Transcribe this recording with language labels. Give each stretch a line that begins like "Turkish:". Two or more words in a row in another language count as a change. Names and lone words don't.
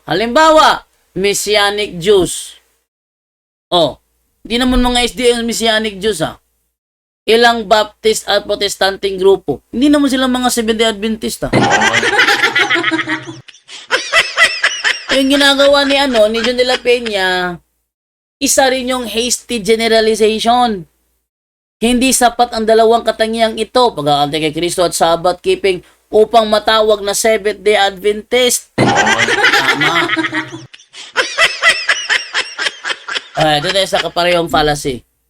Filipino: Halimbawa, Messianic Jews. Hindi naman mga SDA ang Messianic Jews Ilang Baptist at Protestanting grupo. Hindi naman sila mga Seventh-day Adventist Yung ginagawa ni John de la Peña, isa rin yung
English: hasty generalization.
Filipino: Hindi sapat ang dalawang katangiang ito, pag-aantay kay Kristo at
English: Sabbath keeping,
Filipino: upang matawag na Seventh-day Adventist. Tama. Ito tayo sa kaparehong fallacy.